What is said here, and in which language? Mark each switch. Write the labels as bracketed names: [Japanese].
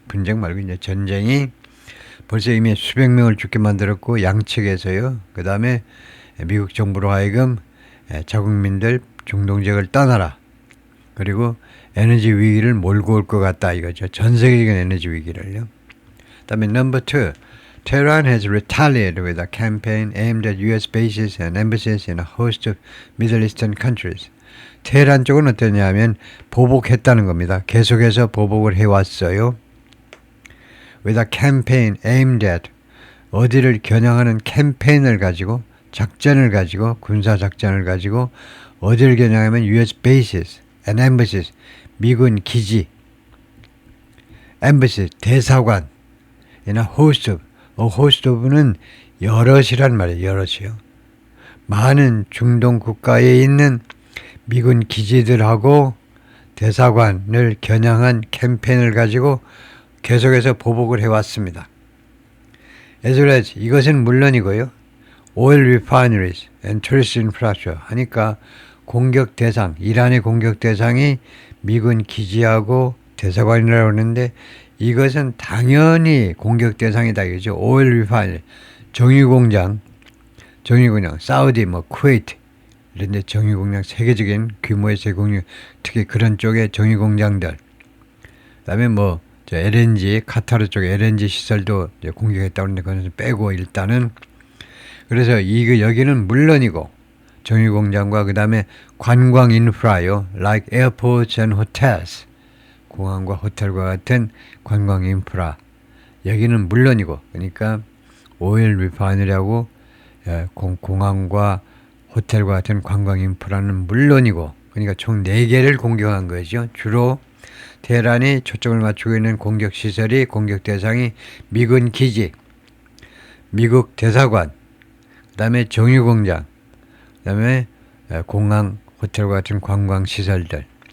[Korean] 분쟁 말고 이제 전쟁이 벌써 이미 수백 명을 죽게 만들었고, 양측에서요. 그 다음에 미국 정부로 하여금 자국민들 중동 지역을 떠나라. 그리고 에너지 위기를 몰고 올 것 같다 이거죠. 전 세계적인 에너지 위기를요. 그 다음에 number 2. [English] Tehran has retaliated with a campaign aimed at US bases and embassies in a host of Middle Eastern countries. [Korean] 테헤란 쪽은 어떠냐면 보복했다는 겁니다. 계속해서 보복을 해왔어요. [English] With a campaign aimed at, [Korean] 어디를 겨냥하는 캠페인을 가지고, 작전을 가지고, 군사 작전을 가지고 어디를 겨냥하면 [English] US bases and embassies, [Korean] 미군 기지, embassy, 대사관, [English] in a host of. [Korean] a host of는 여럿이란 말이에요. 여럿이요. 많은 중동 국가에 있는 미군 기지들하고 대사관을 겨냥한 캠페인을 가지고 계속해서 보복을 해왔습니다. as well as 이것은 물론이고요. [English] oil refineries and tourist infrastructure [Korean] 하니까 공격 대상, 이란의 공격 대상이 미군 기지하고 대사관이라고 하는데 이것은 당연히 공격 대상이다. 이거죠. oil refinery, 정유공장, 사우디, 쿠웨이트 이런 데 정유공장, 세계적인 규모의 제공유, 특히 그런 쪽의 정유공장들. 그 다음에 LNG, 카타르 쪽 LNG 시설도 공격했다고 하는데 그것은 빼고 일단은. 그래서 여기는 물론이고, 정유공장과 그 다음에 관광 인프라요. [English] like airports and hotels. [Korean] 공항과 호텔과 같은 관광 인프라. 여기는 물론이고, 그러니까 오일 리파이너리하고 공항과 호텔과 같은 관광 인프라는 물론이고, 그러니까 총 4개를 공격한 거죠. 주로 테헤란이 초점을 맞추고 있는 공격 시설이, 공격 대상이 미군 기지, 미국 대사관, 그 다음에 정유공장, 그 다음에 공항, 호텔과 같은 관광 시설들.